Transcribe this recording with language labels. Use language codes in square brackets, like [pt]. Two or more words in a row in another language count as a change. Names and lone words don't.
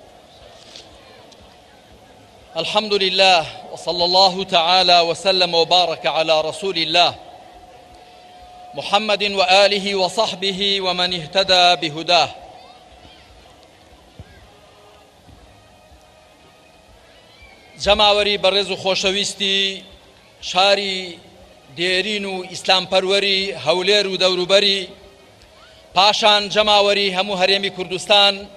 [ar] الحمد لله وصلى الله تعالى وسلم وبارك على رسول الله محمد وآله وصحبه ومن اهتدى بهداه. [ckb] جەماوەری بەڕێز و خۆشەویستی شاری دێرین و ئیسلام پەروەری هەولێر و دەوروبەری، پاشان جەماوەری هەموو هەرێمی کوردستان،